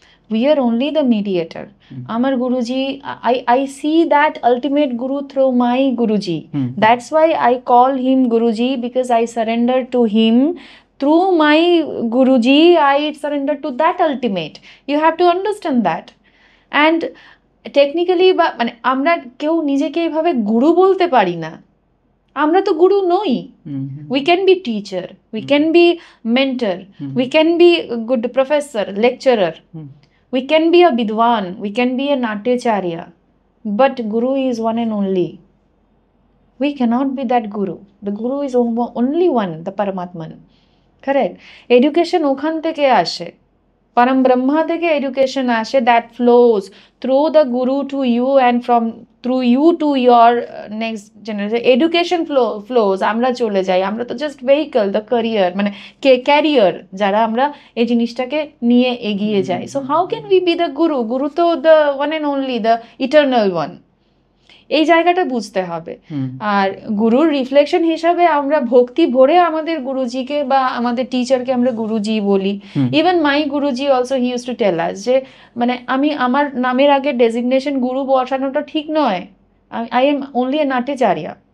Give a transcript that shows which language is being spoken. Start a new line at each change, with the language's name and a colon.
English: We are only the mediator. Amar Guruji, I see that ultimate Guru through my Guruji. That's why I call him Guruji, because I surrender to him. Through my Guruji, I surrender to that ultimate. You have to understand that.
Bangla: And technically, মানে আমরা কেউ নিজেকে এইভাবে গুরু বলতে পারি না। আমরা তো গুরু নই।
English: We can be teacher, we can be mentor, we can be a good professor, lecturer. We can be a Bidwan, we can be a Natyacharya, but Guru is one and only. We cannot be that Guru. The Guru is only one, the Paramatman. Correct? Education
Bangla: ওখান থেকে আসে,
English: Param Brahma থেকে education আসে, that flows through the Guru to you and from through you to your next generation.
Bangla: Education flows, আমরা চলে যাই, আমরা তো just vehicle, the career, মানে ক্যারিয়ার যারা আমরা এই জিনিসটাকে নিয়ে এগিয়ে যাই।
English: So how can we be the Guru? Guru তো the one and only, the eternal one.
Bangla: এই জায়গাটা বুঝতে হবে। আর গুরুর রিফ্লেকশন হিসাবে আমরা ভক্তি ভরে আমাদের গুরুজিকে বা আমাদের টিচারকে আমরা গুরুজি বলি।
English: even my Guruji also he use to tell us
Bangla: যে মানে আমি আমার নামের আগে ডেজিগনেশন গুরু বসানোটা ঠিক নয়,
English: I am only a natyacharya.